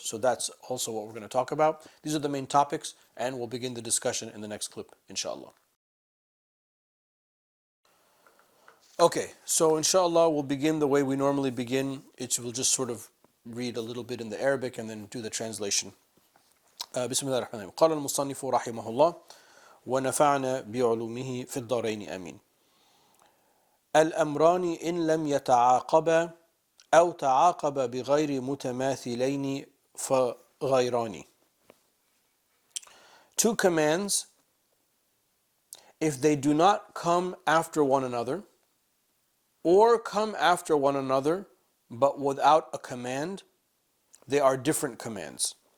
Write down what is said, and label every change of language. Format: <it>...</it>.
<en>So that's also what we're going to talk about. These are the main topics, and we'll begin the discussion in the next clip, inshallah. Okay, so inshallah we'll begin the way we normally begin. We'll just sort of read a little bit in the Arabic and then do the translation.</en> <ar>Bismillah ar-Rahman ar-Rahim. قال المصنف رحمه الله ونفعنا بعلومه في الدارين آمين. الأمران إن لم يتعاقبا أو تعاقبا بغير متماثلين فغيران.</ar> <en>2 commands, if they do not come after one another, or come after one another but without a command, they are different commands.</en>